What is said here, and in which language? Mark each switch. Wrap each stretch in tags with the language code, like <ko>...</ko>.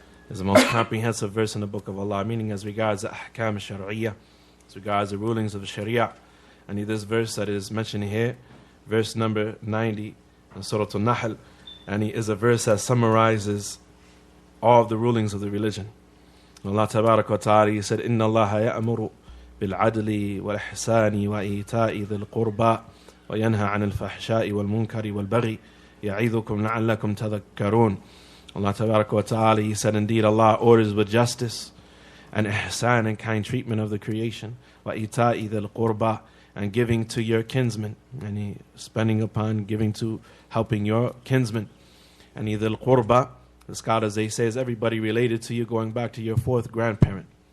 <en>It's the most comprehensive verse in the book of Allah, meaning as regards the ahkam al-shar'iyyah, as regards the rulings of the sharia. And this verse that is mentioned here, verse number 90 in Surah Al-Nahl, and he is a verse that summarizes all of the rulings of the religion. Allah Tabarak wa Ta'ala, he said,</en> <ar>إِنَّ اللَّهَ يَأْمُرُ بِالْعَدْلِ وَالْإِحْسَانِ وَإِيتَاءِ ذِي الْقُرْبَى وَيَنْهَى عَنِ الْفَحْشَاءِ وَالْمُنْكَرِ وَالْبَغْيِ يَعِظُكُمْ لَعَلَّكُمْ تَذَكَّرُونَ.</ar> <en>Allah Tabarak wa Ta'ala, he said, indeed Allah orders with justice and ihsan and kind treatment of the creation,</en> <ar>وَإِيتَاءِ ذِي الْقُرْبَى,</ar> <en>and giving to your kinsmen, and he spending upon giving to helping your kinsmen. And ذِي الْقُرْبَى, the scholars they say is everybody related to you going back to your fourth grandparent.</en>